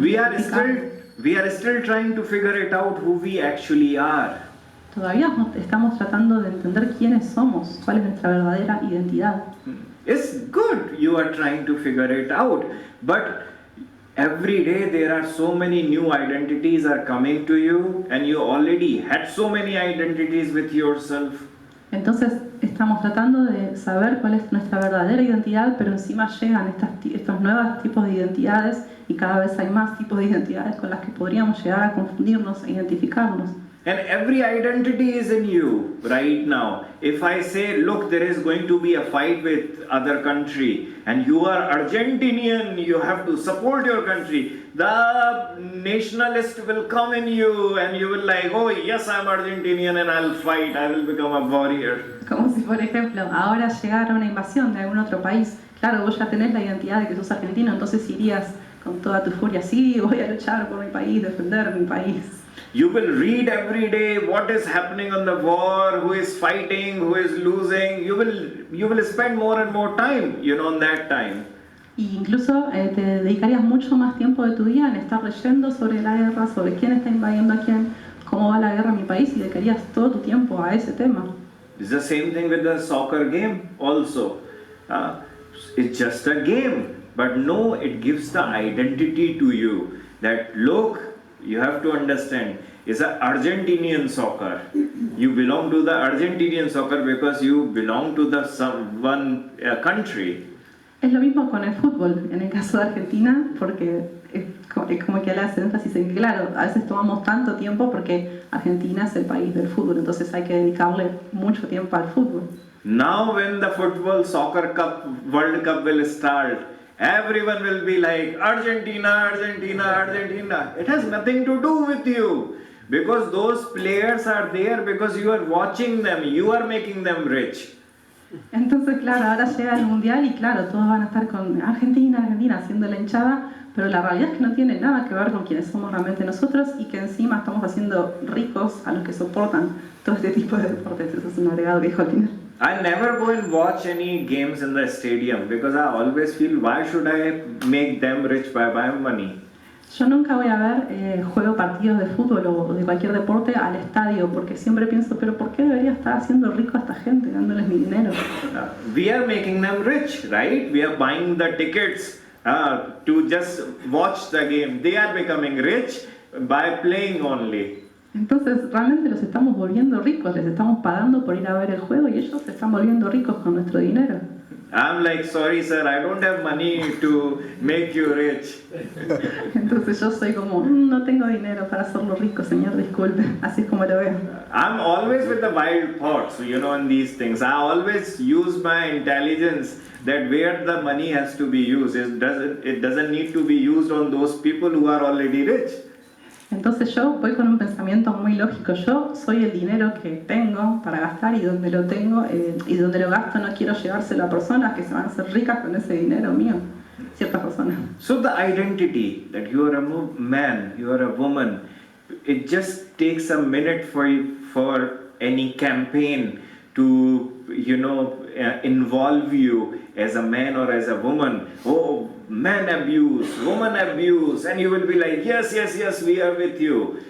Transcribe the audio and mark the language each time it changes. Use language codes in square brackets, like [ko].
[en] We [es] que [en] are still trying to figure it out who we actually are. [es] todavía estamos tratando de entender quiénes somos, cuál es nuestra verdadera identidad. [en] It's good you are trying to figure it out, but every day there are so many new identities are coming to you, and you already had so many identities with yourself. [es] Entonces estamos tratando de saber cuál es nuestra verdadera identidad, pero encima llegan estos nuevos tipos de identidades y cada vez hay más tipos de identidades con las que podríamos llegar a confundirnos e identificarnos. [en] And every identity is in you right now. If I say, look, there is going to be a fight with other country, and you are Argentinian, you have to support your country, the nationalist will come in you, and you will like, oh yes, I'm Argentinian and I'll fight, I will become a warrior. [es] Como si, por ejemplo, ahora llegara una invasión de algún otro país. Claro, vos ya tenés la identidad de que sos argentino, entonces irías con toda tu furia, sí, voy a luchar por mi país, defender mi país. [en] You will read every day what is happening on the war, who is fighting, who is losing. You will spend more and more time, on that time. [es] Y incluso te dedicarías mucho más tiempo de tu día en estar leyendo sobre la guerra, sobre quién está invadiendo a quién, cómo va la guerra en mi país, y dedicarías todo tu tiempo a ese tema. [en] It's the same thing with the soccer game also. It's just a game, but no, it gives the identity to you. That look, you have to understand, it's an Argentinian soccer. You belong to the Argentinian soccer because you belong to the one country. [es] Es lo mismo con el fútbol, en el caso de Argentina, porque es como que le hace énfasis en que, claro, a veces tomamos tanto tiempo porque Argentina es el país del fútbol, entonces hay que dedicarle mucho tiempo al fútbol. [en] Now when the football soccer cup, World Cup will start, everyone will be like, Argentina, Argentina, Argentina. It has nothing to do with you. Because those players are there because you are watching them, you are making them rich. [es] Entonces, claro, ahora llega el Mundial y claro, todos van a estar con Argentina, Argentina, haciendo la hinchada, pero la realidad es que no tiene nada que ver con quienes somos realmente nosotros y que encima estamos haciendo ricos a los que soportan todo este tipo de deportes. Eso es un agregado que dijo al final. [en] I never go and watch any games in the stadium because I always feel, why should I make them rich by my money? [es] Yo nunca voy a ver partidos de fútbol o de cualquier deporte al estadio porque siempre pienso, pero ¿por qué debería estar haciendo rico a esta gente, dándoles mi dinero? [en] We are making them rich, right? We are buying the tickets to just watch the game. They are becoming rich by playing only. [es] Entonces realmente los estamos volviendo ricos, les estamos pagando por ir a ver el juego y ellos se están volviendo ricos con nuestro dinero. [en] I'm like, sorry sir, I don't have money to make you rich. [es] Entonces yo soy como, no tengo dinero para hacerlo rico, señor, disculpe. Así es como lo veo. [en] I'm always with the wild thoughts, in these things. I always use my intelligence that where the money has to be used. It doesn't need to be used on those people who are already rich. [es] Entonces yo voy con un pensamiento muy lógico. Yo soy el dinero que tengo para gastar y donde lo tengo y donde lo gasto no quiero llevárselo a personas que se van a hacer ricas con ese dinero mío. Ciertas personas. [en] So the identity that you are a man, you are a woman, it just takes a minute for any campaign to involve you as a man or as a woman. Oh, man abuse, woman abuse, and you will be like, yes, yes, yes, we are with you.